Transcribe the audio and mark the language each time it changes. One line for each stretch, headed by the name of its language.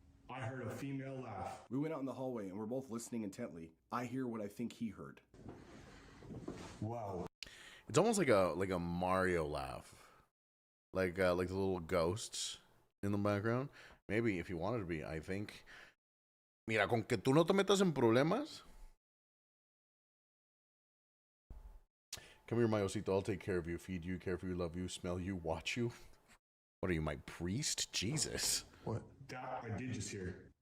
English: I heard a female laugh. We went out in the hallway and we're both listening intently. I hear what I think he heard. Wow. It's almost like a Mario laugh. Like the little ghosts in the background. Maybe if you wanted to be, I think.
Spanish: Mira, con que tú no te metas en problemas.
English: Come here, my
Spanish: osito.
English: I'll take care of you, feed you, care for you, love you, smell you, watch you. What are you, my priest? Jesus. What? Doc, I did just hear.